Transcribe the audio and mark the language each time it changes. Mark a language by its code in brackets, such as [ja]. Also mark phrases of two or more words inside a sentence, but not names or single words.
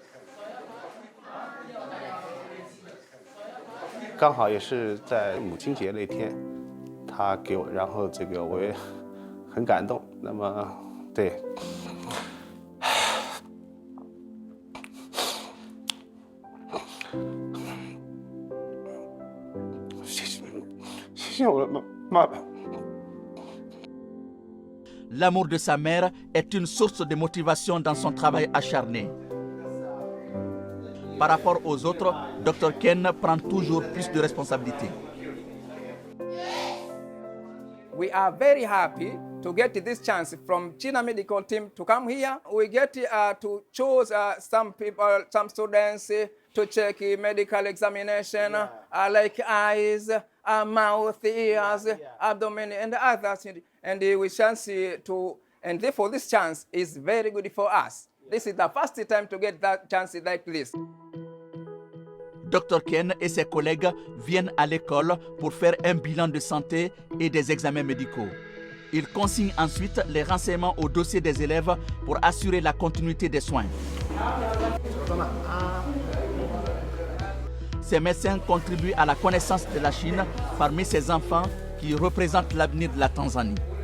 [zh] 刚好也是在母亲节那天，他给我，然后这个我也很感动。那么，对，谢谢我的妈妈。 [fr] L'amour de sa mère est une source de motivation dans son travail acharné. Par rapport aux autres, Dr Ken prend toujours plus de responsabilités. [en] We are very happy to get this chance from China medical team to come here. We get to choose some people, some students to check medical examination, like eyes, mouth, ears, abdomen, and others. And we chance to, and therefore this chance is very good for us. This is the first time to get that chance like this. [fr] Dr Ken et ses collègues viennent à l'école pour faire un bilan de santé et des examens médicaux. Ils consignent ensuite les renseignements au dossier des élèves pour assurer la continuité des soins. Ces médecins contribuent à la connaissance de la Chine parmi ces enfants qui représentent l'avenir de la Tanzanie.